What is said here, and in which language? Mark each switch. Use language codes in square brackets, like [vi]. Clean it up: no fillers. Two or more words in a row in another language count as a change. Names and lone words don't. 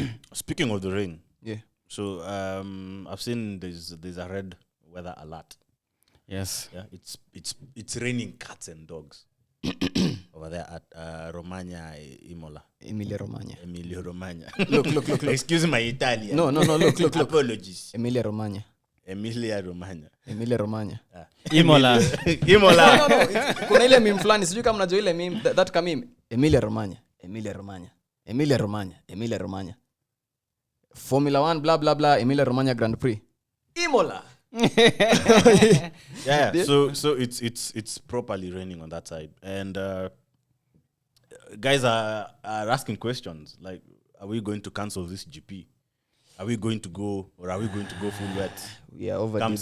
[en] Speaking of the rain, So I've seen there's a red weather alert. Yes. Yeah, it's raining cats and dogs over there at Romagna, Imola. Emilia Romagna. Emilio Romagna. Look. Excuse my Italian. No. Look. Apologies. Emilia Romagna. Emilia Romagna. Emilia Romagna. Imola. Imola. No. [sw] Kuna ile meme fulani sijui kama mnajua ile meme that kama meme. [en] Emilia Romagna. Formula 1 blah blah blah Emilia Romagna Grand Prix. Imola. Yeah. So it's properly raining on that side, and guys are asking questions like, are we going to cancel this GP? Are we going to go, or are we going to go full wet? We are overdue Come